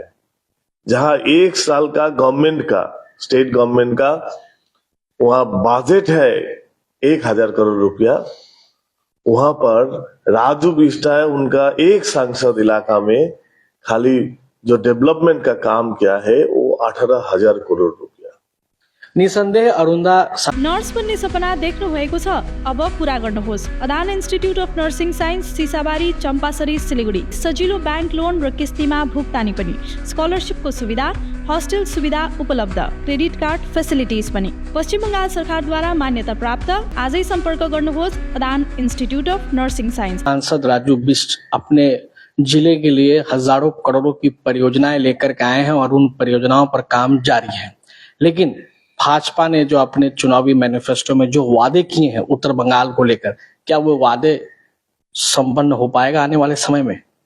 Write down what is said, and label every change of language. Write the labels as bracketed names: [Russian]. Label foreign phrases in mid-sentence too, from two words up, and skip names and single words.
[Hindi] जहां 1 साल का गवर्नमेंट का, [English] state government [Hindi] का वहां बजट है 1000 करोड़ रुपया, वहां पर राजू बिष्ट है, उनका एक सांसद इलाका में खाली जो डेवलपमेंट का काम किया है वो 18,000 करोड़ रुपया। [Nepali] निसन्देह अरुन्धा नर्स बन्ने सपना देख्नु भएको छ, अब पूरा गर्नुहोस्। अदान इन्स्टिट्युट अफ नर्सिङ साइन्स, सिसाबारी, चम्पासरी, सिलीगुडी। सजिलो [English] bank loan [Nepali] र किस्तीमा भुक्तानी पनि, स्कलरसिपको सुविधा, हस्टेल सुविधा उपलब्ध, [English] credit card facilities [Nepali] पनि। पश्चिम बंगाल सरकारद्वारा मान्यता प्राप्त। आजै सम्पर्क गर्नुहोस् अदान इन्स्टिट्युट अफ नर्सिङ साइन्स। [Hindi] सांसद राजू बिष्ट अपने जिले के लिए हजारों करोड़ों की परियोजनाएं लेकर के आए हैं और उन परियोजनाओं पर काम जारी है, लेकिन भाजपा ने जो अपने चुनावी मैनिफेस्टो में जो वादे किए हैं उत्तर बंगाल को लेकर, क्या वो वादे संपन्न हो पाएगा आने वाले समय में?